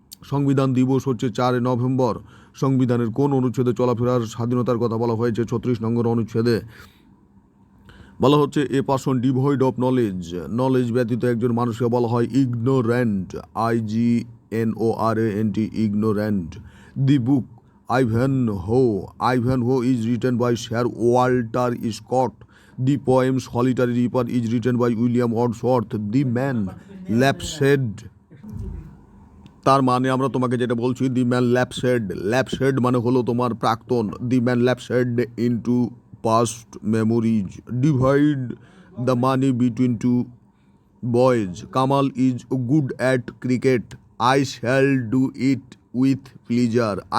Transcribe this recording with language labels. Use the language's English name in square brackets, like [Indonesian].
[Bangla] সংবিধান দিবস হচ্ছে 4 নভেম্বর। সংবিধানের কোন অনুচ্ছেদে চলাফেরার স্বাধীনতার কথা বলা হয়েছে? 36 নম্বর অনুচ্ছেদে। বলা হচ্ছে [English] A person devoid of knowledge. [Bangla] Knowledge ব্যতীত একজন মানুষকে বলা হয় ignorant. [English] IGNORANT, ignorant. The book Ivanhoe is written by Sir Walter Scott. The poem Solitary Reaper is written by William Wordsworth. The man lapsed। [Bangla] তার মানে আমরা তোমাকে যেটা বলছি, [English] the man lapsed [Bangla] মানে হলো তোমার প্রাক্তন। [English] The man lapsed into past memories. Divide the money between two boys. Kamal is good at cricket. I shall do it with pleasure.